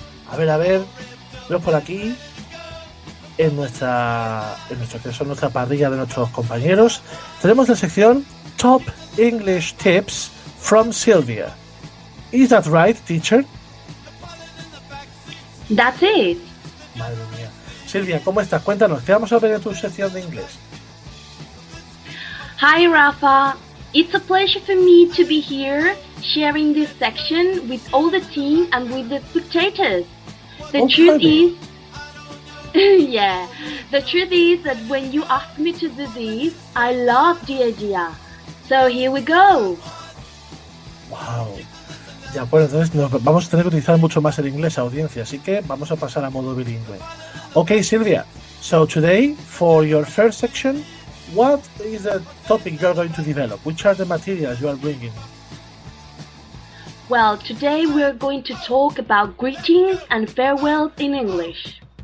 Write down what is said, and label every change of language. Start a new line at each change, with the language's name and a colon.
Spanish: A ver, veos por aquí en nuestra parrilla de nuestros compañeros, tenemos la sección Top English Tips from Silvia.
English: Is that right, teacher? That's it.
Spanish: Madre mía. Silvia, ¿cómo estás? Cuéntanos, ¿qué vamos a ver en tu sección de inglés?
English: Hi, Rafa. It's a pleasure for me to be here sharing this section with all the team and with the spectators. The truth is that when you asked me to do this, I loved the idea. So here we go. Wow.
Spanish: Ya, pues entonces vamos a tener que utilizar mucho más el inglés, audiencia, así que vamos a pasar a modo bilingüe.
English: Okay, Silvia. So today, for your first section, what is the topic you are going to develop? Which are the materials you are bringing? Well, today we are going to talk about greetings and farewells in English.